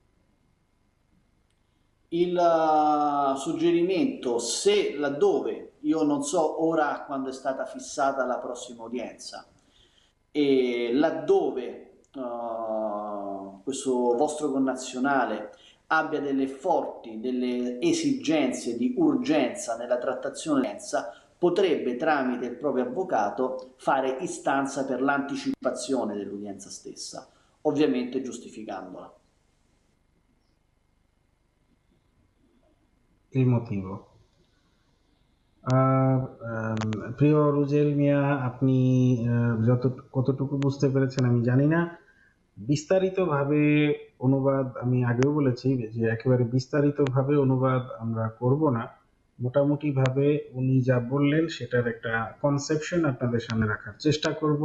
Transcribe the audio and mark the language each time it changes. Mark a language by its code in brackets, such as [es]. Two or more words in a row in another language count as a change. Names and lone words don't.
[it] Il suggerimento, se laddove io non so ora quando è stata fissata la prossima udienza e laddove questo vostro connazionale abbia delle esigenze di urgenza nella trattazione dell'udienza, potrebbe tramite il proprio avvocato fare istanza per l'anticipazione dell'udienza stessa, ovviamente giustificandola. Il motivo? [bn] আর প্রিয় রুজেল মিয়া, আপনি কতটুকু বুঝতে পেরেছেন আমি জানি না। বিস্তারিতভাবে অনুবাদ আমি আগেও বলেছি যে একেবারে বিস্তারিতভাবে অনুবাদ আমরা করব না। মোটামুটিভাবে উনি যা বললেন সেটার একটা কনসেপশন আপনাদের সামনে রাখার চেষ্টা করব।